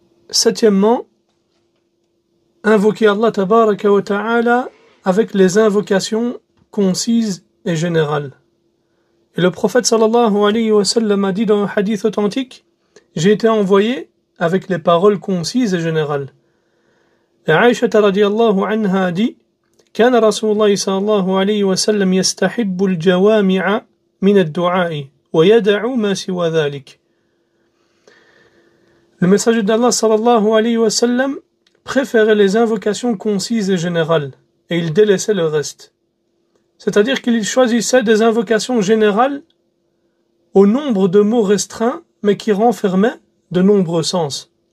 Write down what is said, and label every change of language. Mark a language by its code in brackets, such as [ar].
[fr] Septièmement, invoquer Allah tabaraka wa ta'ala avec les invocations concises et générales. Et le prophète sallallahu alayhi wa sallam a dit dans un hadith authentique: j'ai été envoyé avec les paroles concises et générales. Et Aïcha radiyallahu anha dit [ar] كان رسول الله صلى الله عليه وسلم يستحب الجوامع من الدعاء ويدع ما سوى ذلك. [fr] Le messager d'Allah sallallahu alayhi wa sallam préférait les invocations concises et générales, et il délaissait le reste. C'est-à-dire qu'il choisissait des invocations générales au nombre de mots restreints, mais qui renfermaient de nombreux sens.